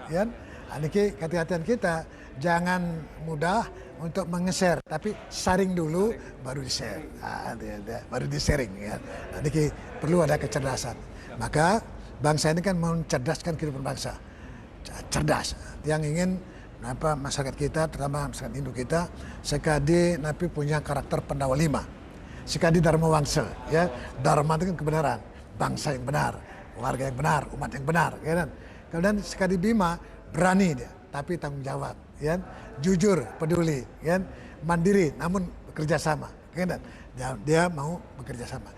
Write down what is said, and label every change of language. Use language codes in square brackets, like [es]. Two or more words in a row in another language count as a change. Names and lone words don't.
[id] Ini kehati-hatian kita jangan mudah untuk menge-share, tapi saring dulu baru di-share. Baru di-sharing ya. Nanti perlu ada kecerdasan. Maka bangsa ini kan mencerdaskan kehidupan bangsa. Cerdas. Yang ingin masyarakat kita, terutama masyarakat Hindu kita, [ban] sekadi napi [id] punya karakter Pandawa 5. Sekadi Dharma Wangsa, ya. Dharma itu kan kebenaran, bangsa yang benar, warga yang benar, umat yang benar, ya kan. Kemudian sekadi Bima berani dia, tapi tanggung jawab, ya. Jujur, peduli, ya. Mandiri, namun bekerja sama, ya kan. Dia mau bekerja sama.